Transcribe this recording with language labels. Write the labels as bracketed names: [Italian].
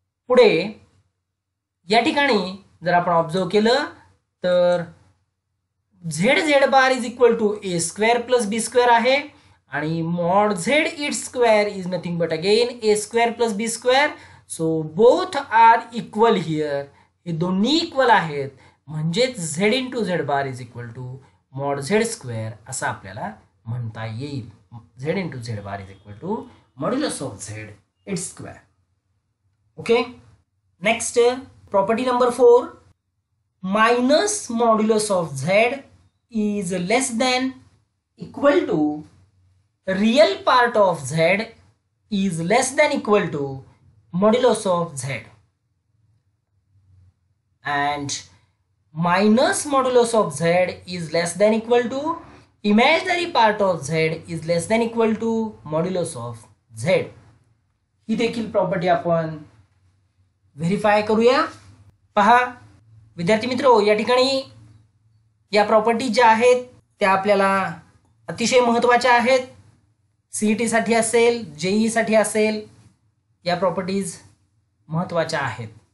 [Marathi] पुढे या ठिकाणी जर आपण ऑब्झर्व केलं तर [English] z z bar is equal to a square plus b square [Marathi] आहे आणि [English] Mod z its square is nothing but again a square plus b square. So both are equal here, [Marathi] हे दोन्ही इक्वल आहेत, म्हणजेच [English] z into z bar is equal to mod z square [Marathi] असं आपल्याला म्हणता येईल. [English] Z into z bar is equal to modulus of z its square. Okay, next property number 4, minus modulus of z is less than equal to real part of z is less than equal to modulus of z, and minus modulus of z is less than equal to imaginary part of z is less than equal to modulus of z. [Marathi] ही देखील property आपण verify करूया. पहा विद्यार्थी मित्रो, या ठिकाणी या property ज्या आहेत त्या आपल्याला अतिशय महत्त्वाच्या आहेत. CET साठी असेल, JEE साठी असेल, या प्रॉपर्टीज महत्त्वाच्या आहेत.